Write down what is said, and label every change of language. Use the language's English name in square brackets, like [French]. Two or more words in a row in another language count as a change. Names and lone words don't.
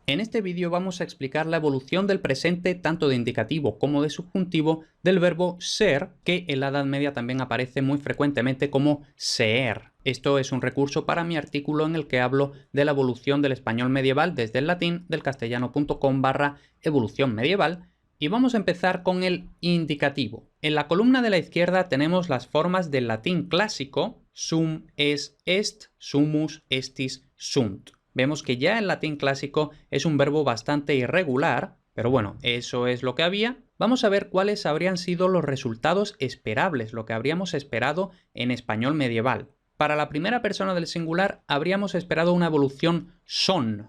[Spanish] En este vídeo vamos a explicar la evolución del presente tanto de indicativo como de subjuntivo del verbo ser, que en la Edad Media también aparece muy frecuentemente como seer. Esto es un recurso para mi artículo en el que hablo de la evolución del español medieval desde el latín del castellano.com/evolución medieval. Y vamos a empezar con el indicativo. En la columna de la izquierda tenemos las formas del latín clásico: [Latin] sum, es, est, sumus, estis, sunt. [Spanish] Vemos que ya el latín clásico es un verbo bastante irregular, pero bueno, eso es lo que había. Vamos a ver cuáles habrían sido los resultados esperables, lo que habríamos esperado en español medieval. Para la primera persona del singular habríamos esperado una evolución son.